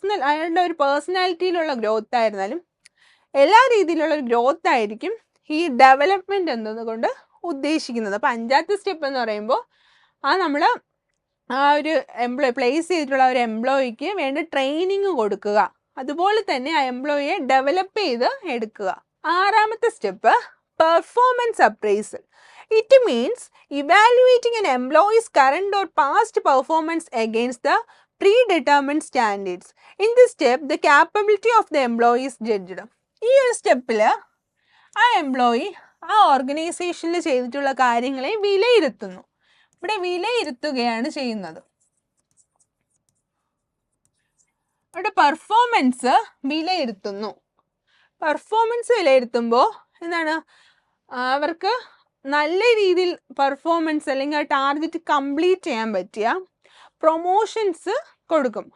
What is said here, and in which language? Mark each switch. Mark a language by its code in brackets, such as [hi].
[ml] അയാളുടെ ഒരു പേഴ്സണാലിറ്റിയിലുള്ള ഗ്രോത്ത് ആയിരുന്നാലും എല്ലാ രീതിയിലുള്ള ഒരു ഗ്രോത്ത് ആയിരിക്കും ഈ ഡെവലപ്മെന്റ് എന്നതുകൊണ്ട് ഉദ്ദേശിക്കുന്നത്. അപ്പം 5ാമത്തെ സ്റ്റെപ്പ് എന്ന് പറയുമ്പോൾ നമ്മൾ ആ ഒരു പ്ലേസ് ചെയ്തിട്ടുള്ള ഒരു എംപ്ലോയിക്ക് വേണ്ട ട്രെയിനിങ് കൊടുക്കുക, അതുപോലെ തന്നെ ആ എംപ്ലോയിയെ ഡെവലപ്പ് ചെയ്ത് എടുക്കുക. 6ാമത്തെ step performance appraisal. [en] It means evaluating an employee's current or past performance against the predetermined standards. In this step, the capability of the employee is judged. [ml] ഈ ഒരു സ്റ്റെപ്പിൽ ആ എംപ്ലോയി ആ ഓർഗനൈസേഷനിൽ ചെയ്തിട്ടുള്ള കാര്യങ്ങളെ വിലയിരുത്തുന്നു. ഇവിടെ വിലയിരുത്തുകയാണ് ചെയ്യുന്നത്. അവിടെ പെർഫോമൻസ് വിലയിരുത്തുന്നു. പെർഫോമൻസ് വിലയിരുത്തുമ്പോൾ എന്താണ്, അവർക്ക് നല്ല രീതിയിൽ പെർഫോമൻസ് അല്ലെങ്കിൽ ആ ടാർഗറ്റ് കംപ്ലീറ്റ് ചെയ്യാൻ പറ്റിയ പ്രൊമോഷൻസ് കൊടുക്കും.